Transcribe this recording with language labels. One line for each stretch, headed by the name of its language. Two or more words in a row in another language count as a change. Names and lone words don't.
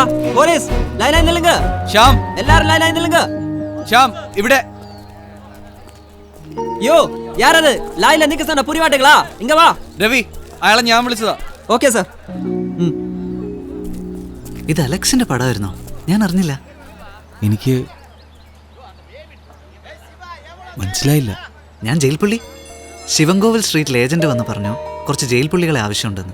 Tamil: போலீஸ் லைனாയി நில்லுங்க.
Malayalam: ശ്യാം,
Tamil: எல்லாரும் லைனாയി நில்லுங்க.
Malayalam: ശ്യാം ഇവിടെ.
Tamil: யோ யாரது லைன்ல நிக்க சொன்ன புரிய மாட்டீங்களா? இங்க வா.
Malayalam: രവി, അയാളെ ഞാൻ വിളിച്ചതാ. ഓക്കെ സർ. ഇത് അലക്സിന്റെ പടമായിരുന്നോ? ഞാൻ അറിഞ്ഞില്ല. എനിക്ക് മനസ്സിലായില്ല. ഞാൻ ജയിൽ പുള്ളി. ശിവൻകോവിൽ സ്ട്രീറ്റിൽ ഏജന്റ് വന്ന് പറഞ്ഞു കുറച്ച് ജയിൽ പുള്ളികളെ ആവശ്യമുണ്ടെന്ന്.